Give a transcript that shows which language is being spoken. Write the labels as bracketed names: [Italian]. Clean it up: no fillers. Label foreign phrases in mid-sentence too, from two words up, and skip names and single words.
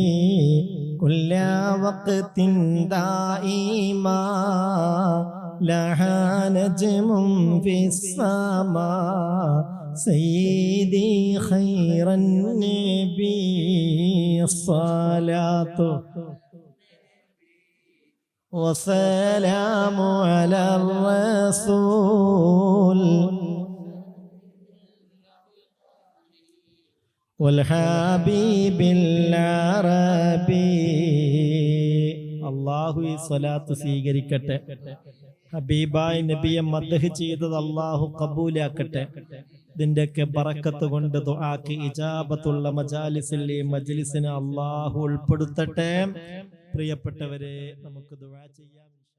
[Arabic] كل وقت دائما لها نجم في السماء سيدي خير النبي الصلاة والسلام على الرسول والحبيب العربي [Malayalam] അല്ലാഹു ഈ സ്വലാത്ത് സ്വീകരിക്കട്ടെ. ഹബീബായ നബിയെ മദ്ഹ് ചെയ്തത് അല്ലാഹു കബൂലാക്കട്ടെ. ഇതിന്റെയൊക്കെ ബറക്കത്ത് കൊണ്ട് ദുആക്ക് ഇജാബത്തുള്ള മജ്ലിസിനെ അല്ലാഹു ഉൾപ്പെടുത്തട്ടെ. പ്രിയപ്പെട്ടവരെ, നമുക്ക് ദുആ ചെയ്യാം.